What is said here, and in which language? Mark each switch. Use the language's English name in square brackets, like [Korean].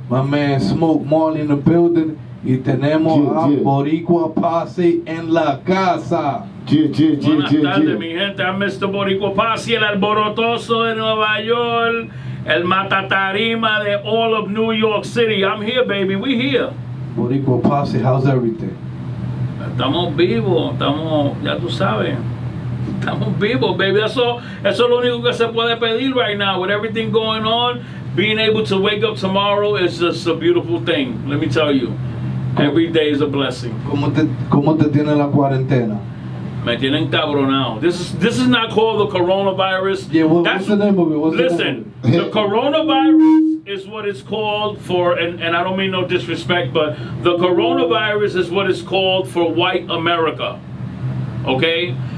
[English] My man Smoke Marley in the building. [Spanish] Y tenemos a Boriqua Posse en la casa. Buenas tardes, mi gente. [English] I'm Mr. Boriqua Posse, [Spanish] el alborotoso de Nueva York, el matatarima de [English] all of New York City. I'm here, baby. We here. Boriqua Posse, how's everything? [Spanish] Estamos vivos, ya tú sabes. Estamos vivos, baby. Eso es lo único que se puede pedir [English] right now. With everything going on, being able to wake up tomorrow is just a beautiful thing. Let me tell you. Every day is a blessing. [Spanish] ¿Cómo te tiene la cuarentena? Me tienen cabronado. [English] This is not called the coronavirus. Yeah, what's the name of it? Listen, the coronavirus is what it's called for, and I don't mean no disrespect, but the coronavirus is what it's called for white America. Okay?